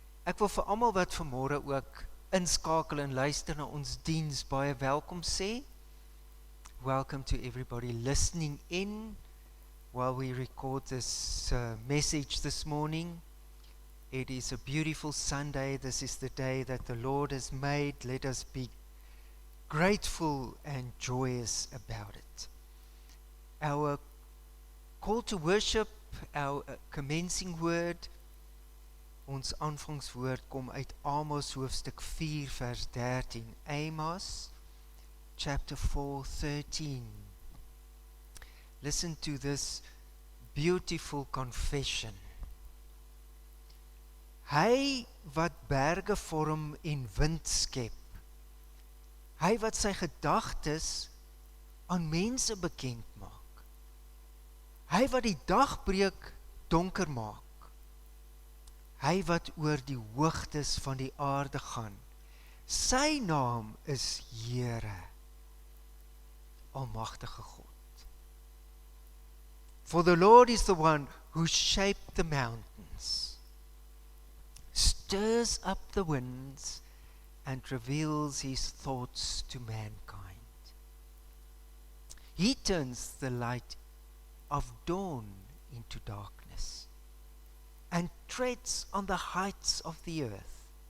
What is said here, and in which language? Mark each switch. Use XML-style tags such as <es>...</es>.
<af>ek wil vir almal wat vanmôre ook inskakel en luister na ons diens baie welkom sê.</af> <en>Welcome to everybody listening in while we record this message this morning. It is a beautiful Sunday. This is the day that the Lord has made. Let us be grateful and joyous about it. Our call to worship, our commencing word,</en> <af>ons aanvangswoord kom uit Amos hoofstuk 4 vers 13.</af> <en>Amos chapter 4:13. Listen to this beautiful confession.</en> <af>Hy wat berge vorm en wind skep, hy wat sy gedagtes aan mense bekend maak, hy wat die dagbreek donker maak, hy wat oor die hoogtes van die aarde gaan, sy naam is Here, Almagtige God.</af> <en>For the Lord is the one who shaped the mountains, stirs up the winds, and reveals his thoughts to mankind. He turns the light of dawn into darkness, and treads on the heights of the earth.</en>